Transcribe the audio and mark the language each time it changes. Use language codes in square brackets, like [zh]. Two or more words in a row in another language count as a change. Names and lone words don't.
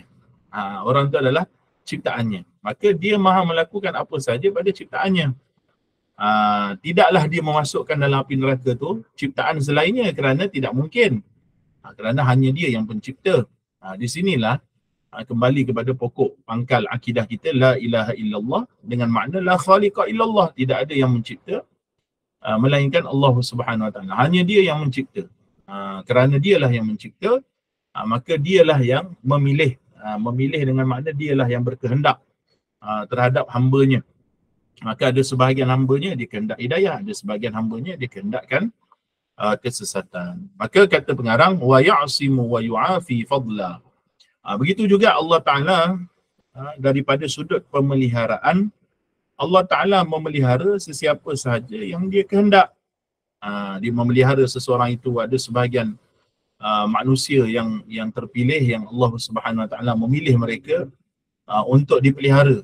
[ms] Orang itu adalah ciptaannya. Maka dia maha melakukan apa saja pada ciptaannya. Tidaklah dia memasukkan dalam api neraka tu ciptaan selainnya, kerana tidak mungkin. Kerana hanya dia yang pencipta. Di sinilah kembali kepada pokok pangkal akidah kita, [ar] لا إله إلا الله, [ms] dengan makna [ar] لا خالق إلا الله, [ms] tidak ada yang mencipta melainkan Allah [ar] سبحانه وتعالى. [ms] Hanya dia yang mencipta. Kerana dialah yang mencipta, maka dialah yang memilih. Memilih dengan makna dialah yang berkehendak terhadap hamba-Nya. Maka ada sebahagian hamba-Nya dia kehendak hidayah, ada sebahagian hamba-Nya dia kehendakkan kesesatan. Maka kata pengarang, [ar] ويعصم ويعافي فضلا. [ms] Begitu juga Allah Ta'ala daripada sudut pemeliharaan, Allah Ta'ala memelihara sesiapa sahaja yang dia kehendak. Dia memelihara seseorang itu. Ada sebahagian manusia yang terpilih, yang Allah [ar] سبحانه وتعالى [ms] memilih mereka untuk dipelihara.